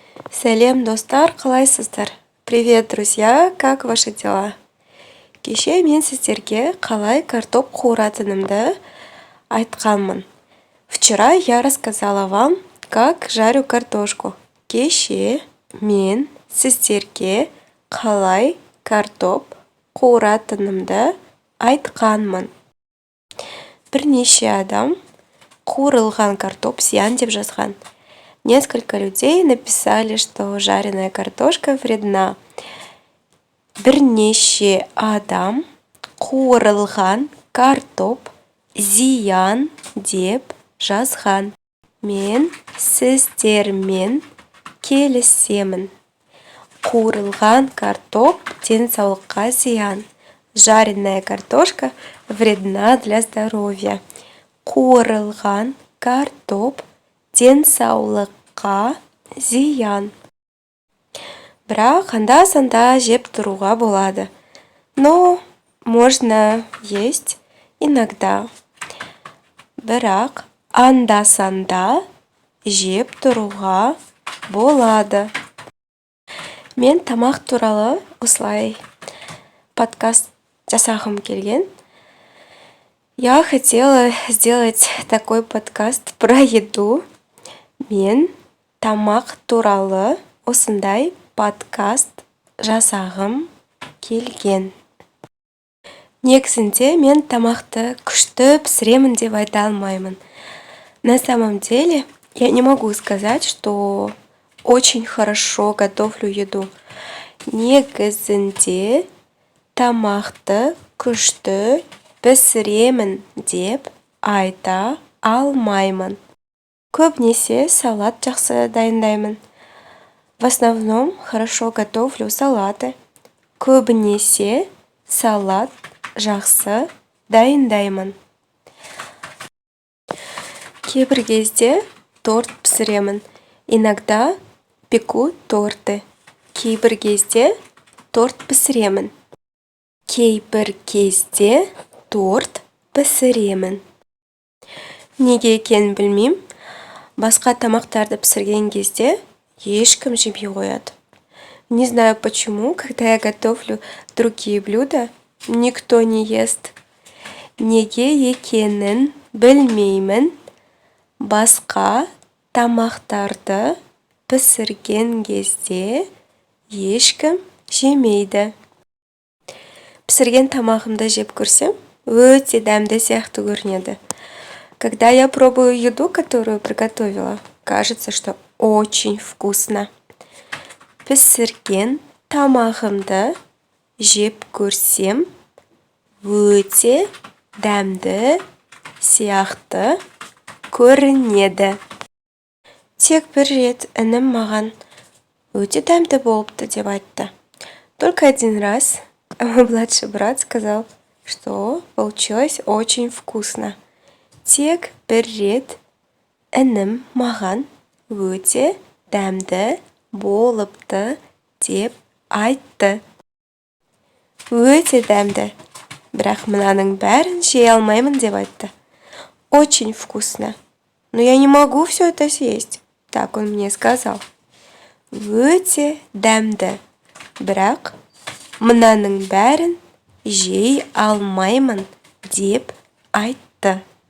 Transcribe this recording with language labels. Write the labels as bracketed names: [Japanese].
[Kazakh] Сәлем, достар, қалайсыздар? [Russian] Привет, друзья, как ваши дела? [Kazakh] Кеше мен сіздерге қалай картоп қуыратынымды айтқанмын. [Russian] Вчера я рассказала вам, как жарю картошку. [Kazakh] Кеше мен сіздерге қалай картоп қуыратынымды айтқанмын. Бірнеше адам қуырылған картоп зиян деп жазған. [Russian] Несколько людей написали, что жареная картошка вредна. [Kazakh] Бірнеше адам қуырылған картоп зиян деп жазған. Мен сіздермен келісемін. Қуырылған картоп денсаулыққа зиян. [Russian] Жареная картошка вредна для здоровья. [Kazakh] Қуырылған картоп денсаулыққа зиян. Бірақ анда-санда жеп тұруға болады. [Russian] Но можно есть иногда. [Kazakh] Бірақ анда-санда жеп тұруға болады. Мен тамақ туралы осылай подкаст жасағым келген. [Russian] Я хотела сделать такой подкаст про еду. [Kazakh] Мен тамақ туралы осындай подкаст жасағым келген. Негізінде мен тамақты күшті пісіремін деп айта алмаймын. [Russian] На самом деле, я не могу сказать, что очень хорошо готовлю еду. [Kazakh] Негізінде тамақты күшті пісіремін деп айта алмаймын. Көбінесе салат жақсы дайындаймын. [Russian] В основном хорошо готовлю салаты. [Kazakh] Көбінесе салат жақсы дайындаймын. Кейбір кезде торт пісіремін. [Russian] Иногда пеку торты. [Kazakh] Кейбір кезде торт пісіремін. Кейбір кезде торт пісіремін. Неге екенін білмеймін. Басқа тамақтарды пісірген кезде ешкім жемей қояды. [Russian] Не знаю почему, когда я готовлю другие блюда, никто не ест. [Kazakh] Неге екенін білмеймін. Басқа тамақтарды пісірген кезде ешкім жемейді. Пісірген тамағымды жеп көрсем, өте дәмді сияқты көрінеді. [Russian] Когда я пробую еду, которую приготовила, кажется, что очень вкусно. [Kazakh] Пісірген тамағымды жеп көрсем, өте дәмді сияқты көрінеді. Тек бір рет інім маған өте дәмді болыпты деп айтты. [Russian] Только один раз мой младший брат сказал, что получилось очень вкусно. [Kazakh] Тек бір рет інім маған өте дәмді болыпты деп айтты. Өте дәмді, бірақ мынаның бәрін жей алмаймын деп айтты. [Russian] Очень вкусно, но я не могу все это съесть, так он мне сказал. [Kazakh] Өте дәмді, бірақ мынаның бәрін жей алмаймын деп айтты.